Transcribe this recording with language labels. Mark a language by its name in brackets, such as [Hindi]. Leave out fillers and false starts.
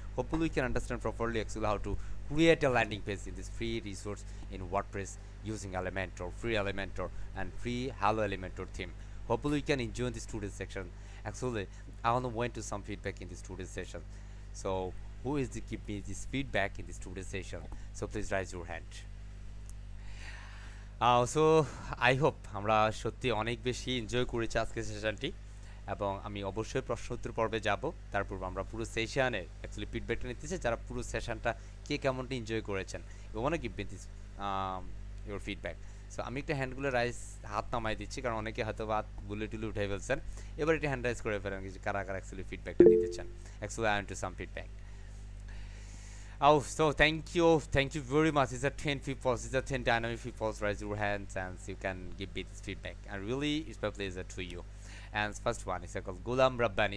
[English] Hopefully we can understand properly actually how to create a landing page in this free resource in WordPress using Elementor, free Elementor and free Hello Elementor theme. Hopefully you can enjoy this today's section. Actually I want to went to some feedback in this today's session. So who is to give me this feedback in this today's session? So please raise your hand. So I hope [Bangla] আমরা সত্যি অনেক বেশি enjoy করেছি আজকের সেশনটি এবং আমি অবশ্যই প্রশ্ন উত্তর পর্বে যাব তারপর আমরা পুরো সেশনে অ্যাকচুয়ালি ফিডব্যাকটা নিতে চাই যারা পুরো সেশনটা কে কেমনটা এনজয় করেছেন [English] you want to give me this your feedback [Bangla] so আমি একটা হ্যান্ডগুলো রাইজ হাত নামাই দিচ্ছি কারণ অনেকে হয়তো হাত বুলে টুলে উঠে ফেলছেন এবার একটা হ্যান্ড রাইজ করে ফেলেন কিছু কারা কারা অ্যাকচুয়ালি ফিডব্যাকটা দিতে চান [English] Actually I want to some feedback Oh, so thank you very much. It's a 10 people, it's a 10 dynamic people. Raise your hands and you can give me this feedback. And really, it's my pleasure to you. And first one is called Gulam Rabbani.